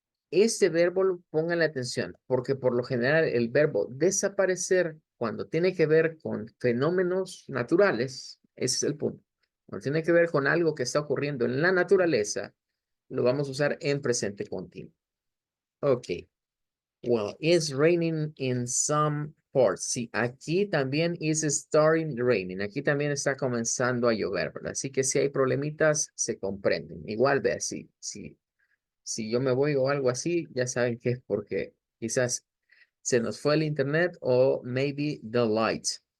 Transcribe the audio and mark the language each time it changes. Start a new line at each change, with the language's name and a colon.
Spanish: Este verbo, pongan la atención, porque por lo general el verbo desaparecer, cuando tiene que ver con fenómenos naturales, ese es el punto. Cuando tiene que ver con algo que está ocurriendo en la naturaleza, lo vamos a usar en presente continuo. Ok.
English: Well, it's raining in some parts.
Spanish: Sí, aquí también
English: is starting raining.
Spanish: Aquí también está comenzando a llover, ¿verdad? Así que si hay problemitas, se comprenden. Igual ve así, si yo me voy o algo así, ya saben que es porque quizás se nos fue el internet o
English: maybe the lights.